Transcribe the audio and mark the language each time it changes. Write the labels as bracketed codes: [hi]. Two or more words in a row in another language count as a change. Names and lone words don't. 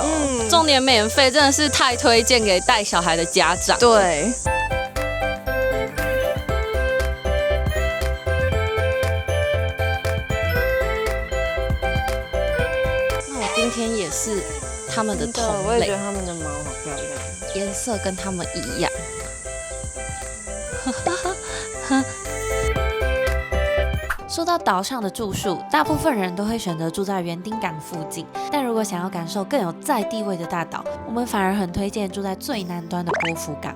[zh] 重點免費，真的是太推薦給帶小孩的家長。對。今天也是他們的同類，我也觉得他們的毛好漂亮，顏色跟他們一樣。說到島上的住宿，大部分人都會選擇住在園丁港附近。但如果想要感受更有在地味的大島，我們反而很推薦住在最南端的波福港。